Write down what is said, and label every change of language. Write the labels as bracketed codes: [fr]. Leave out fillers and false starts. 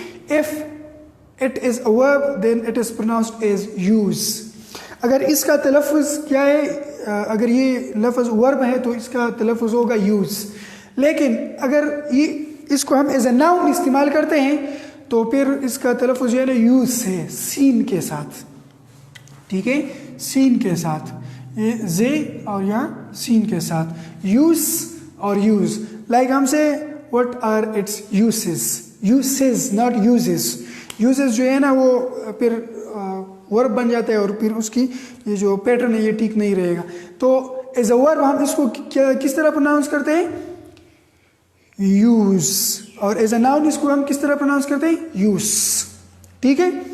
[en] if it is a verb then it is pronounced as use. [ur] اگر اس کا تلفظ کیا ہے, اگر یہ لفظ ورب ہے تو اس کا تلفظ ہوگا یوز. لیکن اگر یہ اس کو ہم ایز اے ناؤن استعمال کرتے ہیں تو پھر اس کا تلفظ جو ہے نا یوز ہے, سین کے ساتھ, ٹھیک ہے, سین کے ساتھ, یہ زے اور یہاں سین کے ساتھ, یوز اور یوز. لائک ہم سے [en] what are its uses not uses. [ur] uses جو ہے نا وہ پھر ورب بن جاتا ہے اور پھر اس کی یہ جو پیٹرن ہے یہ ٹھیک نہیں رہے گا. تو ایز اے ورب ہم اس کو کس طرح پروناؤنس کرتے ہیں, یوز, اور ایز اے ناؤن اس کو ہم کس طرح پروناؤنس کرتے ہیں, یوز, ٹھیک ہے.